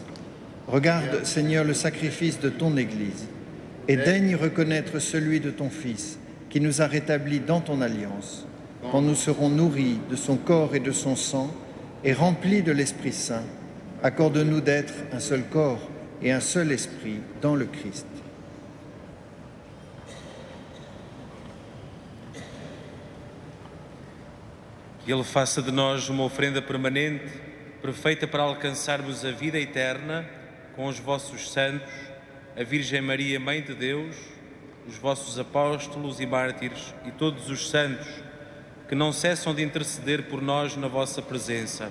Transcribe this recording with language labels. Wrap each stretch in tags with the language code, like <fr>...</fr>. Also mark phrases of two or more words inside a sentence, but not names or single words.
<fr>Regarde, Seigneur, le sacrifice de ton Église et daigne reconnaître celui de ton Fils qui nous a rétablis dans ton alliance, quand nous serons nourris de son corps et de son sang et remplis de l'Esprit Saint. Accorde-nous d'être un seul corps et un seul esprit dans le Christ.</fr> <pt>Que Ele faça de nós uma oferenda permanente, perfeita para alcançarmos a vida eterna com os vossos santos, a Virgem Maria, Mãe de Deus, os vossos apóstolos e mártires e todos os santos que não cessam de interceder por nós na vossa presença.</pt>